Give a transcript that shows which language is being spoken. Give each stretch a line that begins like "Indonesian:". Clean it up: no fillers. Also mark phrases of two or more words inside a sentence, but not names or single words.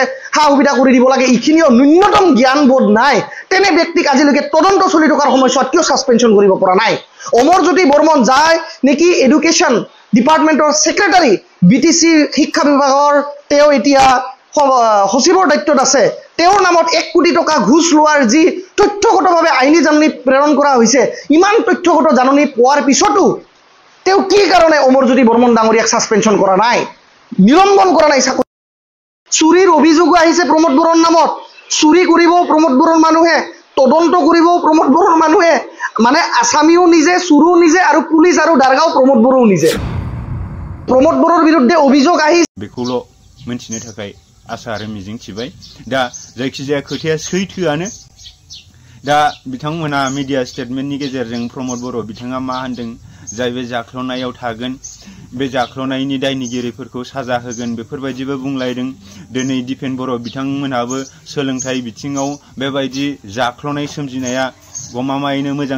Assamese: সা সুবিধা কৰি দিব লাগে এইখিনিও ন্যূনতম জ্ঞানবোধ নাই তেনে ব্যক্তিক আজিলৈকে তদন্ত চলি থকাৰ সময়ছোৱাত কিয় ছাছপেনশ্যন কৰিব পৰা নাই অমৰজ্যোতি বৰ্মন যায় নেকি
English: education departmentৰ secretary
Assamese: বিটিসি শিক্ষা বিভাগৰ তেওঁ এতিয়া সচিবৰ দায়িত্বত আছে তেওঁৰ নামত 1 কোটি টকা ঘুষ লোৱাৰ যি তথ্যগতভাৱে আইনী জাননী প্ৰেৰণ কৰা হৈছে ইমান তথ্যগত জাননী পোৱাৰ পিছতো তেওঁ কি কাৰণে অমৰজ্যোতি বৰ্মন ডাঙৰীয়াক ছাছপেনশ্যন কৰা নাই নিলম্বন কৰা নাই চুৰিৰ অভিযোগ আহিছে প্ৰমোদ বড়োৰ নামত চুৰি কৰিব প্ৰমোদ বড়োৰ মানুহে তদন্ত কৰিব প্ৰমোদ বড়োৰ মানুহে মানে আসামিও নিজে চুৰো নিজে আৰু পুলিচ আৰু দাৰগাঁও প্ৰমোদ বড়োও নিজে প্ৰমোদ বড়োৰ বিৰুদ্ধে অভিযোগ আহিছে
Bodo: बेखौल' मिन्थिनो थाखाय आसा आरो मिजिं थिबाय दा जायखिजाया खोथाया सैथोआनो दा बिथांमोना
English: media statementनि
Bodo: गेजेरजों प्रमोद बड़ो बिथाङा मा होनदों जाय बे जाख्ल'नायाव थागोन बे जाख्ल'नायनि दायनिगिरिफोरखौ साजा होगोन बेफोरबायदिबो बुंलायदों दिनै दिपेन बर' बिथांमोनहाबो सोलोंथाइ बिथिङाव बेबायदि जाख्ल'नाय सोमजिनाया गमामायैनो मोजां